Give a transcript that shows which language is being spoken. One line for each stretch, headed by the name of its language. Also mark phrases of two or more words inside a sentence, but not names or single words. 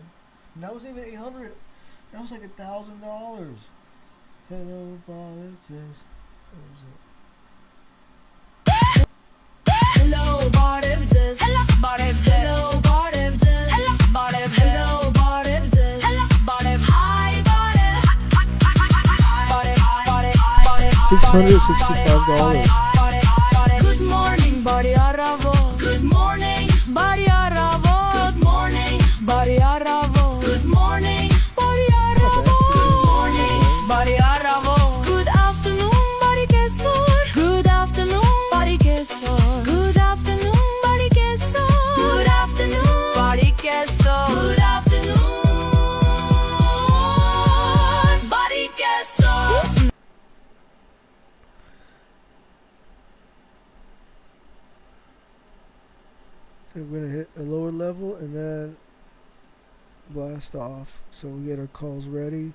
English: And that wasn't even 800. That was like $1,000. Hello, bottom says. What was it? Hello, barevdes. Hello, barevdes. Hello, barevdes.
Armenian: Barev, hi, barev.
English: $665. Good morning,
Armenian: բարի առավոտ.
English: Good morning,
Armenian: բարի առավոտ.
English: Good morning,
Armenian: բարի առավոտ.
English: Good morning,
Armenian: բարի առավոտ.
English: Good morning,
Armenian: բարի առավոտ.
English: Good afternoon,
Armenian: բարի կեսօր.
English: Good afternoon,
Armenian: բարի կեսօր.
English: Good afternoon,
Armenian: բարի կեսօր.
English: Good afternoon,
Armenian: բարի կեսօր.
English: Good afternoon,
Armenian: բարի կեսօր.
English: So we're gonna hit a lower level and then blast off. So we get our calls ready.